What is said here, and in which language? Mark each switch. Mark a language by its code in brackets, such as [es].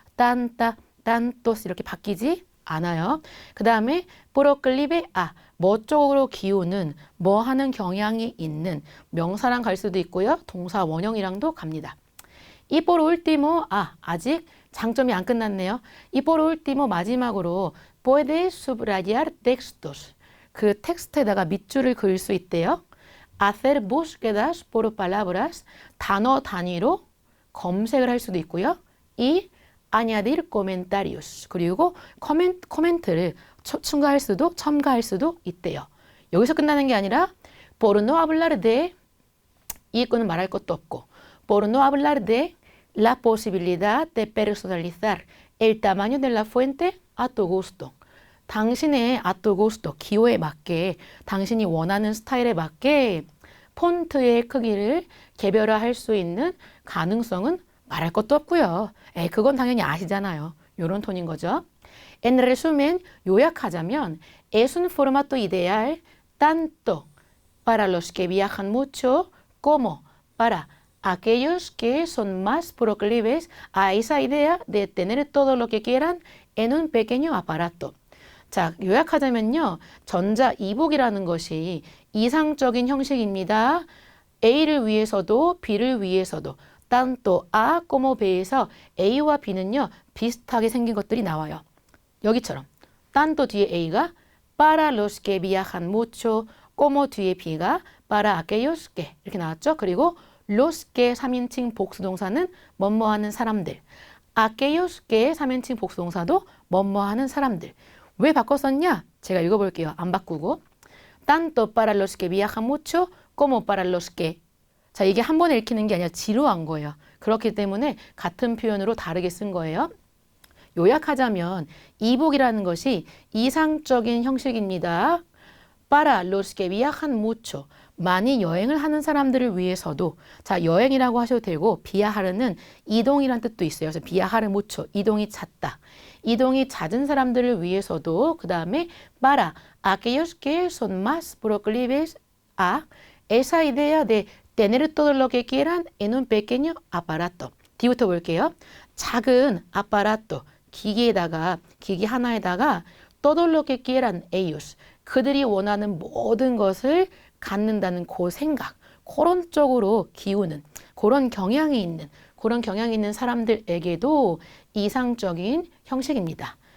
[ko] tanta, tantos 이렇게 바뀌지 않아요. 그 다음에 proclive a, 뭐 쪽으로 기우는, 뭐 하는 경향이 있는 명사랑 갈 수도 있고요. 동사 원형이랑도 갑니다. [es] Y por último, [ko] 아직 장점이 안 끝났네요. [es] Y por último, [ko] 마지막으로 [es] puedes subrayar textos. [ko] 그 텍스트에다가 밑줄을 그을 수 있대요. [es] Hacer búsquedas por palabras, [ko] 단어 단위로 검색을 할 수도 있고요. [es] Y añadir comentarios, [ko] 그리고 코멘트를 첨가할 수도 있대요. 여기서 끝나는 게 아니라 [es] por no hablar de, [ko] 이 거는 말할 것도 없고 [es] por no hablar de la posibilidad de personalizar el tamaño de la fuente a tu gusto. [ko] 당신의 아토고스토, 기호에 맞게, 당신이 원하는 스타일에 맞게 폰트의 크기를 개별화할 수 있는 가능성은 말할 것도 없고요. 그건 당연히 아시잖아요. 요런 톤인 거죠. [es] En resumen, [ko] 요약하자면 [es] es un formato ideal tanto para los que viajan mucho como para aquellos que son más proclives a esa idea de tener todo lo que quieran en un pequeño aparato. [ko] 자, 요약하자면요. 전자 이북이라는 것이 이상적인 형식입니다. A를 위해서도 B를 위해서도 tanto A como B에서 A와 B는요. 비슷하게 생긴 것들이 나와요. 여기처럼 tanto 뒤에 A가 [es] para los que viajan mucho como [ko] 뒤에 B가 [es] para aquellos que [ko] 이렇게 나왔죠. 그리고 los que 3인칭 복수동사는 뭐뭐하는 사람들, aquellos que 3인칭 복수동사도 뭐뭐하는 사람들. 왜 바꿨었냐? 제가 읽어볼게요. 안 바꾸고. [es] Tanto para los que viajan mucho como para los que. [ko] 자, 이게 한 번에 읽히는 게 아니라 지루한 거예요. 그렇기 때문에 같은 표현으로 다르게 쓴 거예요. 요약하자면 이북이라는 것이 이상적인 형식입니다. [es] Para los que viajan mucho. [ko] 많이 여행을 하는 사람들을 위해서도. 자, 여행이라고 하셔도 되고 viajar는 이동이란 뜻도 있어요. 그래서 [es] viajar mucho. [ko] 이동이 잦다. 이동이 잦은 사람들을 위해서도 그 다음에 [es] para aquellos que son más proclives a esa idea de tener todo lo que quieran en un pequeño aparato. [ko] 뒤부터 볼게요. 작은 aparato, 기기에다가, 기기 하나에다가 [es] todo lo que quieran ellos, [ko] 그들이 원하는 모든 것을 갖는다는 그 생각, 그런 쪽으로 기우는, 그런 경향이 있는 사람들에게도 이상적인 형식입니다.